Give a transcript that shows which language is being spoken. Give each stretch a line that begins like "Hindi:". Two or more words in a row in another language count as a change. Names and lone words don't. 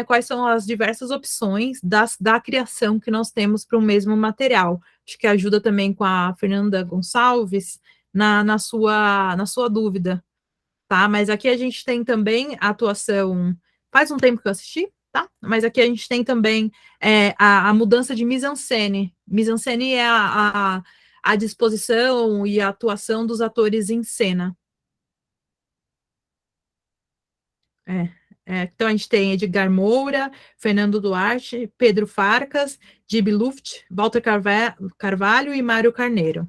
Portuguese: Quais são as diversas opções da criação que nós temos para o mesmo material. Acho que ajuda também com a Fernanda Gonçalves na sua dúvida, tá? Mas aqui a gente tem também a atuação. Faz um tempo que eu assisti, tá? Mas aqui a gente tem também a mudança de mise-en-scène. Mise-en-scène é a disposição e a atuação dos atores em cena. Então, a gente tem Edgar Moura, Fernando Duarte, Pedro Farcas, Gibi Luft, Walter Carvalho e Mário Carneiro.